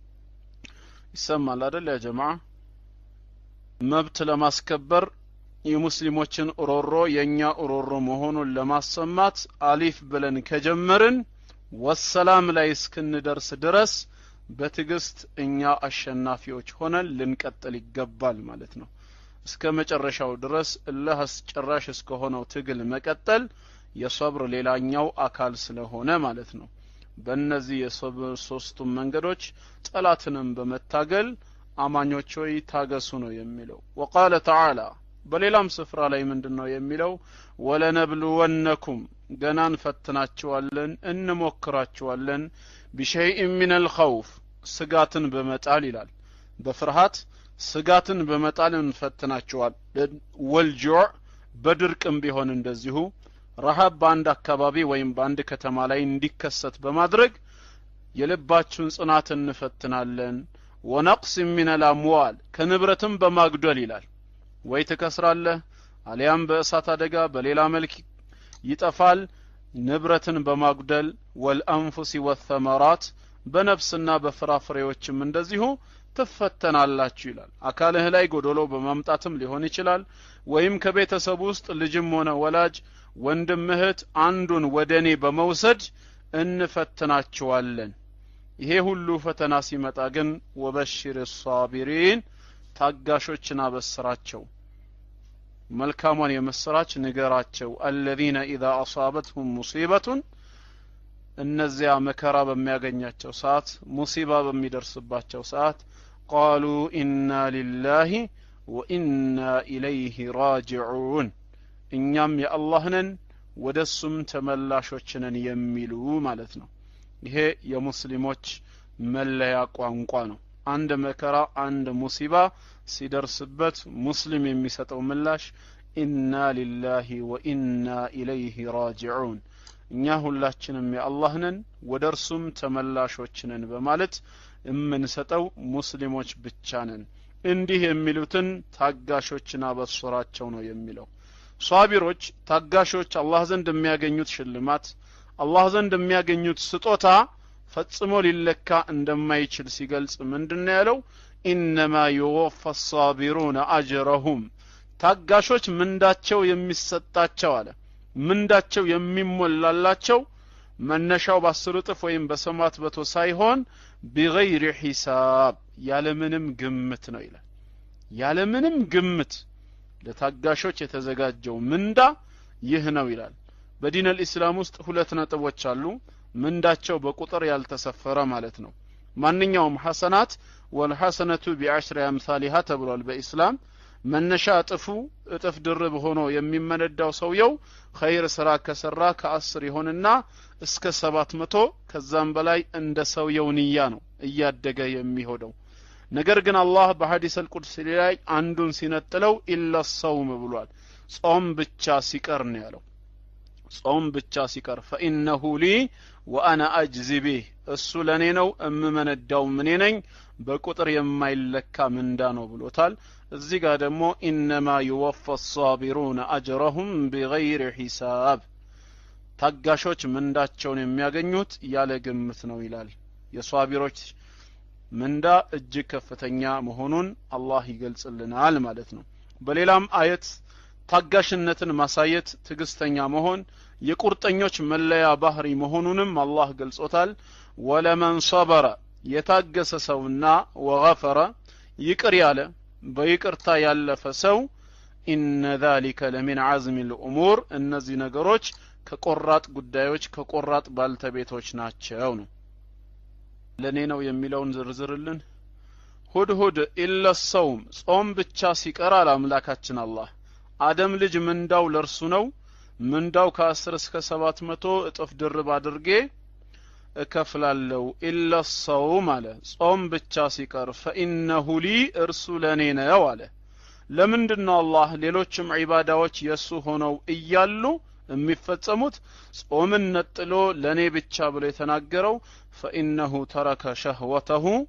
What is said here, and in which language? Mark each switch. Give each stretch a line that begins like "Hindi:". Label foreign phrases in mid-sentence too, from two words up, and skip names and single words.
Amharic: ይሰማል አይደል ያ ጀማዓ መብት ለማስከበር የሙስሊሞችን ኦሮሮ የኛ ኦሮሮ መሆኑን ለማሰማት አሊፍ ብለን ከጀመርን ወሰላም ላይ እስክንደርስ ድረስ በትግስት እኛ አሸናፊዎች ሆነን ልንቀጥል ይገባል ማለት ነው እስከ መጨረሻው ድረስ አላህ አስጨራሽ እስከሆነው ትግል መቀጠል የሶብር ሌላኛው አካል ስለሆነ ማለት ነው በእነዚህ የሶብር ሶስቱም መንገዶች ጠላትንም በመታገል አማኞች ሆይ ታገሱ ነው የሚለው
Arabic: وقال تعالى
Amharic: በሌላም ስፍራ ላይ ምንድነው የሚለው ወለነብሉወነኩም ገናን ፈትናችኋለን እንሞክራችኋለን
Arabic: بشيء من الخوف
Amharic: ስጋትን በመጣል ይላል በፍርሃት ስጋትን በመጣል እንፈትናችኋለን ወልጁዕ በድርቅም ቢሆን እንደዚሁ ረሃብ በአንድ አካባቢ ወይም በአንድ ከተማ ላይ እንዲከሰት በማድረግ የልባችሁን ጽናት እንፈትናለን
Arabic: ونقص من الأموال
Amharic: ከንብረትም በማግደል ይላል ወይ ተከስራለህ አሊያም በእሳት አደጋ በሌላ መልክ ይጠፋል ንብረትን በማግደል
Arabic: والأنفس والثمرات
Amharic: በነፍስና በፍራፍሬዎችም እንደዚሁ ትፈተናላችሁ ይላል አካልህ ላይ ጎዶሎ በማምጣትም ሊሆን ይችላል ወይም ከቤተሰብ ውስጥ ልጅም ሆነ ወላጅ ወንድም እህት አንዱን ወደኔ በመውሰድ እንፈትናችኋለን ይሄ ሁሉ ፈተና ሲመጣ ግን
Arabic: وبشر الصابرين
Amharic: ታጋሾችን አበስራቸው መልካሙን የመስራች ንገራቸው
Arabic: الذين اذا اصابتهم مصيبه
Amharic: እነዚያ መከራ በሚያገኛቸው ሰዓት ሙሲባ በሚደርስባቸው ሰዓት
Arabic: قالوا إنا لله وإنا إليه راجعون
Amharic: እኛም የአላህ ነን ወደሱም ተመላሾች ነን የሚሉ ማለት ነው ይሄ የሙስሊሞች መለያ ቋንቋ ነው አንድ መከራ አንድ ሙሲባ ሲደርስበት ሙስሊም የሚሰጠው ምላሽ
Arabic: إنا لله وإنا إليه راجعون
Amharic: እኛ ሁላችንም የአላህ ነን ወደርሱም ተመላሾች ነን በማለት የምንሰጠው ሙስሊሞች ብቻ ነን እንዲህ የሚሉትን ታጋሾችና በስራቸው ነው የሚለው ሷቢሮች ታጋሾች አላህ ዘንድ የሚያገኙት ሽልማት አላህ ዘንድ የሚያገኙት ስጦታ ፈጽሞ ሊለካ እንደማይችል ሲገልጽ ምንድነው ያለው
Arabic: انما يوفى الصابرون
Amharic: اجرهم ታጋሾች ምንዳቸው የሚሰጣቸው አለ ምንዳቸው የሚሞላላቸው መነሻው በ10 እጥፍ ወይም በሰማት በቶ ሳይሆን
Arabic: بغير حساب
Amharic: ያለምንም ግምት ነው ይላል ያለምንም ግምት ለታጋሾች የተዘጋጀው ምንዳ ይህ ነው ይላል በዲን الاسلام ውስጥ ሁለት ነጥቦች አሉ ምንዳቸው በቁጥር ያልተሰፈረ ማለት ነው ማንኛውም ሐሰናት
Arabic: والحسنة بعشر أمثالها
Amharic: ተብሏል በእስላም መነሻ እጥፍ ድርብ ሆኖ የሚመነዳው ሰውየው ኸይር ስራ ከሰራ ከ10 ይሆንና እስከ 700 ከዛም በላይ እንደ ሰውየው ንያ ነው እያደገ የሚሆደው ነገር ግን አላህ በሐዲስ አልቁድሲ ላይ አንዱን ሲነጥለው
Arabic: إلا الصوم
Amharic: ብሏል ጾም ብቻ ሲቀር ነው ያለው ጾም ብቻ ሲቀር
Arabic: فانه لي وانا اجزي به
Amharic: እሱ ለኔ ነው እምመነዳው ምን ነኝ በቁጥር የማይለካ ምንዳ ነው ብሎታል እዚህ ጋር ደግሞ
Arabic: انما يوفى الصابرون اجرهم بغير حساب
Amharic: ታጋሾች ምንዳቸውን የሚያገኙት ያለ ግምት ነው ይላል የሷቢሮች ምንዳ እጅግ ከፍተኛ መሆኑን አላህ ይገልጽልናል ማለት ነው በሌላም አየት ታጋሽነትን ማሳየት ትግስተኛ መሆን የቁርጠኞች መለያ ባህሪ መሆኑንም አላህ ገልጾታል
Arabic: ولمن صبر
Amharic: የታገሰ ሰውና ወገፈረ ይቅር ያለ በይቅርታ ያለፈ ሰው
Arabic: إن ذلك لمن عزم الأمور
Amharic: እነዚህ ነገሮች ከቆራጥ ጉዳዮች ከቆራጥ ባልተቤቶች ናቸው ነው ለኔ ነው የሚለውን ዝርዝርልን ሁድሁድ
Arabic: إلا الصوم
Amharic: ጾም ብቻ ሲቀር አምላካችን አላህ አደም ልጅ ምንዳው ለርሱ ነው ምንዳው ከ10 እስከ 700 እጥፍ ድርብ አድርጌ እከፍላለው
Arabic: إلا الصوم
Amharic: አለ ጾም ብቻ ሲቀር
Arabic: فانه لي
Amharic: እርሱ ለኔ ነው አለ ለምንድነው አላህ ሌሎችም ዒባዳዎች የሱ ሆነው እያሉ የሚፈጸሙት ጾምን ነጥሎ ለኔ ብቻ ብሎ የተናገረው
Arabic: فانه ترك شهوته